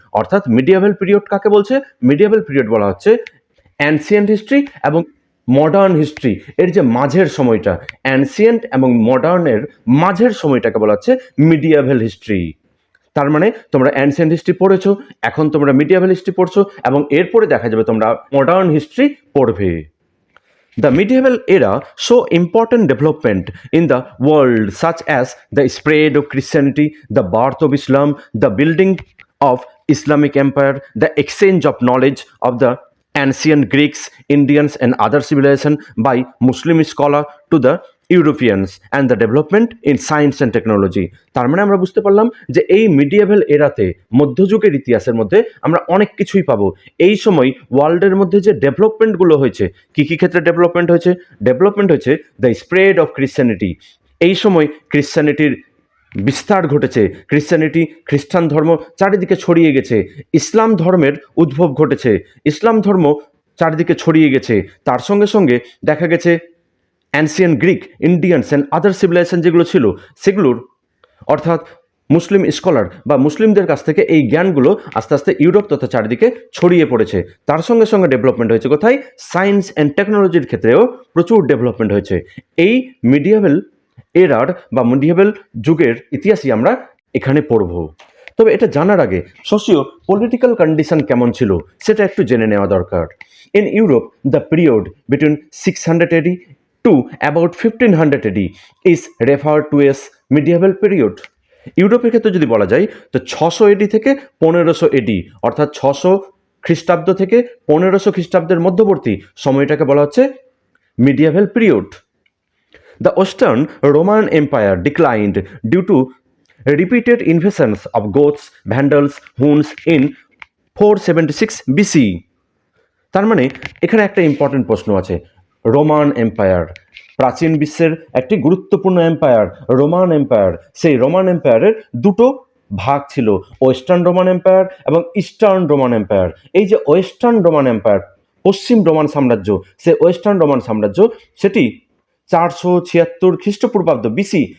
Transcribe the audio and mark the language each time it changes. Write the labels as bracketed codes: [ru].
[bn] অর্থাৎ মিডিয়েভাল পিরিয়ড কাকে বলছে? মিডিয়েভাল পিরিয়ড বলা হচ্ছে অ্যানসিয়েন্ট হিস্ট্রি এবং মডার্ন হিস্ট্রি এর যে মাঝের সময়টা, অ্যানসিয়েন্ট এবং মডার্নের মাঝের সময়টাকে বলা হচ্ছে মিডিয়েভাল হিস্ট্রি। তার মানে তোমরা অ্যানসিয়েন্ট হিস্ট্রি পড়েছো, এখন তোমরা মিডিয়েভাল হিস্ট্রি পড়ছো এবং এরপরে দেখা যাবে তোমরা মডার্ন হিস্ট্রি পড়বে। [en] The medieval era saw important development in the world such as the spread of Christianity, the birth of Islam, the building of Islamic empire, the exchange of knowledge of the ancient Greeks, Indians, and other civilization by Muslim scholar to the Europeans and the development in science and technology. [bn] তার মানে আমরা বুঝতে পারলাম যে এই মিডিয়েভাল এরাতে মধ্যযুগের ইতিহাসের মধ্যে আমরা অনেক কিছুই পাবো। এই সময় ওয়ার্ল্ডের মধ্যে যে ডেভেলপমেন্টগুলো হয়েছে, কী কী ক্ষেত্রে ডেভেলপমেন্ট হয়েছে [en] The spread of Christianity. [bn] এই সময় ক্রিশ্চিয়ানিটির বিস্তার ঘটেছে, খ্রিস্টান ধর্ম চারিদিকে ছড়িয়ে গেছে, ইসলাম ধর্মের উদ্ভব ঘটেছে, ইসলাম ধর্ম চারিদিকে ছড়িয়ে গেছে। তার সঙ্গে সঙ্গে দেখা গেছে [en] ancient Greek, Indians and other civilization [bn] যেগুলো ছিল সেগুলোর অর্থাৎ মুসলিম স্কলার বা মুসলিমদের কাছ থেকে এই জ্ঞানগুলো আস্তে আস্তে ইউরোপ তথা চারিদিকে ছড়িয়ে পড়েছে। তার সঙ্গে সঙ্গে ডেভেলপমেন্ট হয়েছে কোথায়? সায়েন্স অ্যান্ড টেকনোলজির ক্ষেত্রেও প্রচুর ডেভেলপমেন্ট হয়েছে। এই মিডিয়েভাল এরার বা মিডিয়েভাল যুগের ইতিহাসই আমরা এখানে পড়ব। তবে এটা জানার আগে সোশিও পলিটিক্যাল কন্ডিশন কেমন ছিল সেটা একটু জেনে নেওয়া দরকার। [en] In Europe the period between 600 AD to about 1500 AD is referred to as medieval period. [bn] ইউরোপের ক্ষেত্রে যদি বলা যায় তো 600 AD থেকে 1500 AD অর্থাৎ 600 খ্রিস্টাব্দ থেকে 1500 খ্রিস্টাব্দের মধ্যবর্তী সময়টাকে বলা হচ্ছে মিডিয়েভাল period. [en] The Western Roman Empire declined due to repeated invasions of Goths, Vandals, Huns in 476 BC. [bn] তার মানে এখানে একটা ইম্পর্টেন্ট প্রশ্ন আছে। রোমান এম্পায়ার, প্রাচীন বিশ্বের একটি গুরুত্বপূর্ণ এম্পায়ার রোমান এম্পায়ার। সেই রোমান এম্পায়ারের দুটো ভাগ ছিল, ওয়েস্টার্ন রোমান এম্পায়ার এবং ইস্টার্ন রোমান এম্পায়ার। এই যে ওয়েস্টার্ন রোমান এম্পায়ার, পশ্চিম রোমান সাম্রাজ্য, সে ওয়েস্টার্ন রোমান সাম্রাজ্য সেটি 476 খ্রিস্টপূর্বাব্দ বিসি।